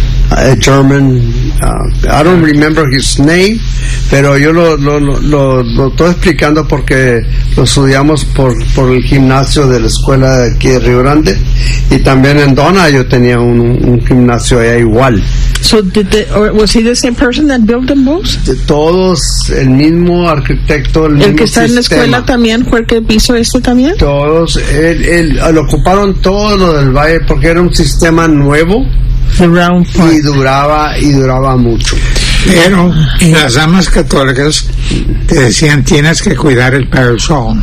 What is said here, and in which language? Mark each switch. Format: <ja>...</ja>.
<en>A German, I don't remember his name,</en> <es>pero yo lo estoy explicando porque lo estudiamos por el gimnasio de la escuela de aquí de Río Grande, y también en Dona yo tenía un gimnasio allá igual.</es> <en>So was he the same person that built them both?</en> <es>Todos, el mismo arquitecto, el mismo sistema. ¿El que está En la escuela también fue el que hizo esto también? Todos, lo ocuparon todo lo del valle porque era un sistema nuevo.</es> <en>The round</en> <es>part. Y duraba mucho. Pero las damas católicas te decían tienes que cuidar el parish hall.</es>